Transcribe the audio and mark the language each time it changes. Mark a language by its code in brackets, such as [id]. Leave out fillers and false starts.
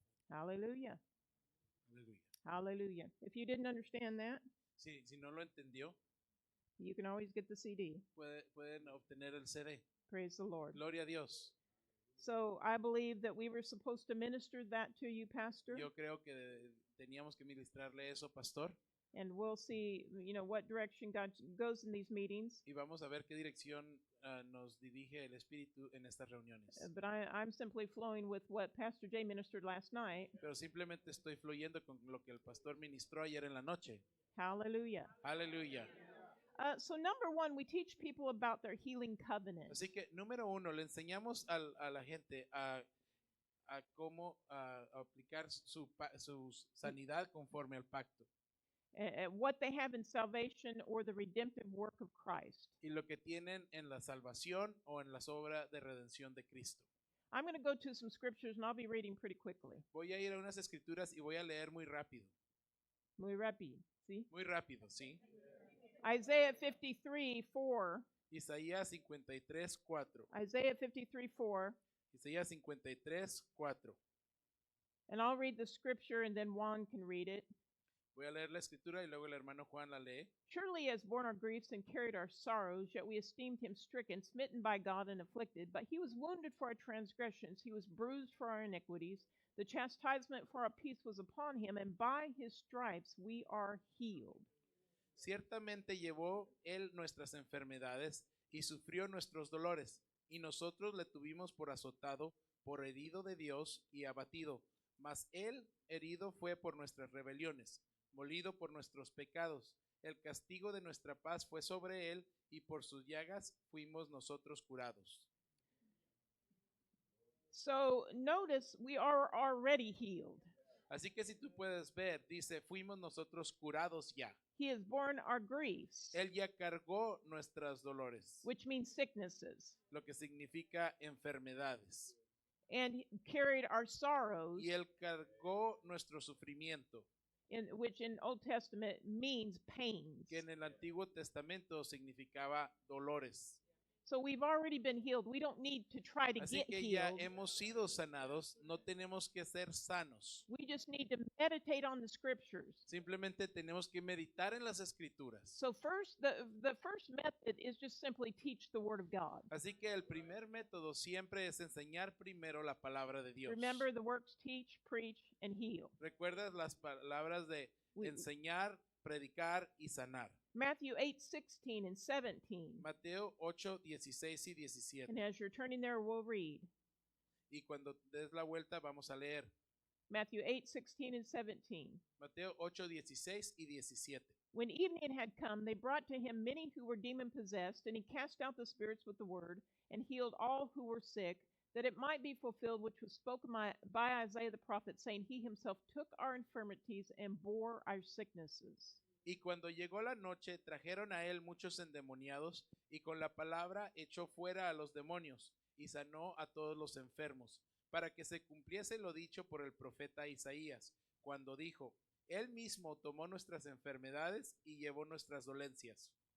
[en] Hallelujah. [es] Aleluya. [en] Hallelujah. If you didn't understand that, [es] Si no lo entendió, [en] you can always get the CD. [es] pueden obtener el CD. [en] Praise the Lord. [es] Gloria a Dios. [en] So I believe that we were supposed to minister that to you, Pastor, [es] Yo creo que teníamos que ministrarle eso, pastor, [en] and we'll see, what direction God goes in these meetings. [es] y vamos a ver qué dirección nos dirige el Espíritu en estas reuniones. [en] But I'm simply flowing with what Pastor Jay ministered last night. [es] Pero simplemente estoy fluyendo con lo que el pastor ministró ayer en la noche. [en] Hallelujah. [es] Aleluya. [en] So number one, we teach people about their healing covenant. [es] Así que, número uno, le enseñamos a la gente a cómo aplicar su sanidad conforme al pacto. [en] What they have in salvation or the redemptive work of Christ. [es] Y lo que tienen en la salvación o en las obras de redención de Cristo. [en] I'm going to go to some scriptures and I'll be reading pretty quickly. [es] Voy a ir a unas escrituras y voy a leer muy rápido. Muy rápido, ¿sí? Muy rápido, ¿sí? [en] Isaiah 53:4. [es] Isaías 53:4. [en] Isaiah 53:4. [es] Isaías 53:4. [en] And I'll read the scripture and then Juan can read it. [es] Voy a leer la escritura y luego el hermano Juan la lee. [en] Surely he has borne our griefs and carried our sorrows, yet we esteemed him stricken, smitten by God, and afflicted. But he was wounded for our transgressions, he was bruised for our iniquities. The chastisement for our peace was upon him, and by his stripes we are healed. [es] Ciertamente llevó él nuestras enfermedades y sufrió nuestros dolores, y nosotros le tuvimos por azotado, por herido de Dios y abatido. Mas él herido fue por nuestras rebeliones, molido por nuestros pecados. El castigo de nuestra paz fue sobre él, y por sus llagas fuimos nosotros curados. [en] So notice we are already healed. [es] Así que si tú puedes ver, dice, fuimos nosotros curados ya. [en] He has borne our griefs, [es] Él ya cargó nuestros dolores, [en] which means sicknesses, [es] lo que significa enfermedades. [en] and he carried our sorrows, [es] Y él cargó nuestro sufrimiento, [en] which in Old Testament means pains. [es] que en el Antiguo Testamento significaba dolores. [en] So we've already been healed. We don't need to try to [es] Así [en] get [es] que ya [en] healed. [es] hemos sido sanados, no tenemos que ser sanos. [en] We just need to meditate on the scriptures. [es] Simplemente tenemos que meditar en las escrituras. [en] So first, the first method is just simply teach the word of God. [es] Así que el primer método siempre es enseñar primero la palabra de Dios. [en] Remember, the works teach, preach, and heal. [es] ¿Recuerdas las palabras de [en] We- [es] enseñar, predicar y sanar? [en] Matthew 8:16 and 17. [es] Mateo 8, 16 y 17. [en] And as you're turning there, we'll read. [es] Y cuando des la vuelta vamos a leer [en] Matthew 8:16 and 17. [es] Mateo 8, 16 y 17. [en] When evening had come, they brought to him many who were demon possessed, and he cast out the spirits with the word, and healed all who were sick, that it might be fulfilled which was spoken by Isaiah the prophet, saying, He himself took our infirmities and bore our sicknesses. [es] Y cuando llegó la noche, trajeron a él muchos endemoniados, y con la palabra echó fuera a los demonios, y sanó a todos los enfermos, para que se cumpliese lo dicho por el profeta Isaías, cuando dijo, Él mismo tomó nuestras enfermedades y llevó nuestras dolencias.